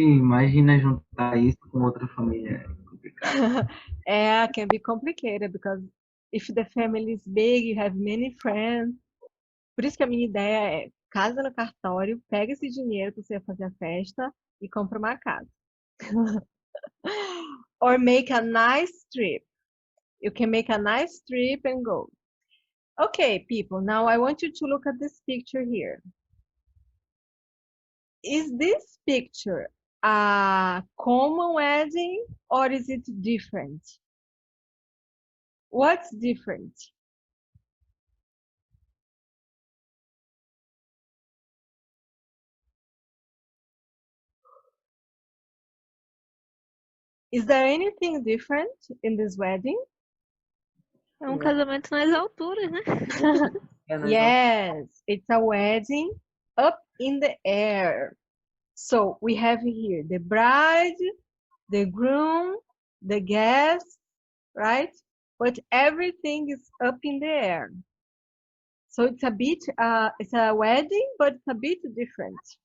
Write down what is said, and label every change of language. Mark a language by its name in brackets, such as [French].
[Portuguese] Imagina juntar isso com outra família. É complicado. [English] Yeah, can be complicated because if the family is big, you have many friends. [Portuguese] Por isso que a minha ideia é casa no cartório, pega esse dinheiro para você fazer a festa e compra uma casa. [English] Or make a nice trip. You can make a nice trip and go. Okay, people, now I want you to look at this picture here. Is this picture a common wedding or is it different? What's different? Is there anything different in this wedding? [Portuguese] É um casamento nas alturas, né? [English] Yes, it's a wedding up in the air. So we have here the bride, the groom, the guests, right? But everything is up in the air. So it's a bit, it's a wedding, but it's a bit different.